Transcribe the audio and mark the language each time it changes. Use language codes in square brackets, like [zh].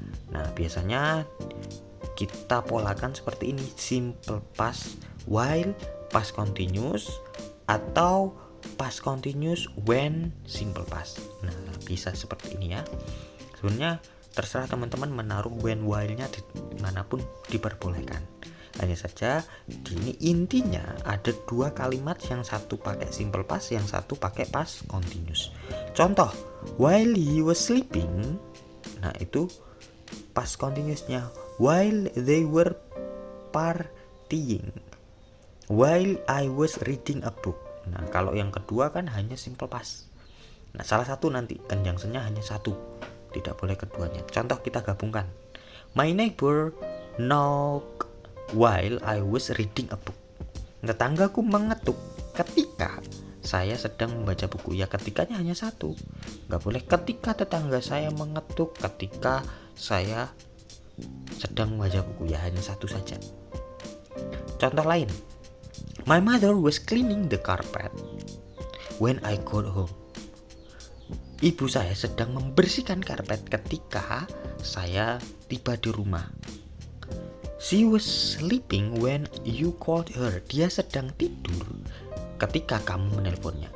[id] Nah, biasanya kita polakan seperti ini: simple past while past continuous atau past continuous when simple past. Nah, bisa seperti ini ya. Sebenarnya terserah teman-teman menaruh when while-nya dimanapun diperbolehkan. Hanya saja ini intinya ada dua kalimat, yang satu pakai simple past, yang satu pakai past continuous. Contoh, [en] while he was sleeping. [id] Nah, itu past continuous-nya. [en] While they were partying. While I was reading a book. [id] Nah, kalau yang kedua kan hanya simple past. Nah, salah satu nanti conjunction-nya hanya satu, tidak boleh keduanya. Contoh kita gabungkan. [en] My neighbor knocked while I was reading a book. [id] Tetanggaku mengetuk ketika saya sedang membaca buku. Ya, ketikanya hanya satu. Nggak boleh ketika tetangga saya mengetuk, ketika saya sedang membaca buku. Ya, hanya satu saja. Contoh lain. [en] My mother was cleaning the carpet when I got home. [id] Ibu saya sedang membersihkan karpet ketika saya tiba di rumah. [en] She was sleeping when you called her. [id] Dia sedang tidur ketika kamu menelponnya.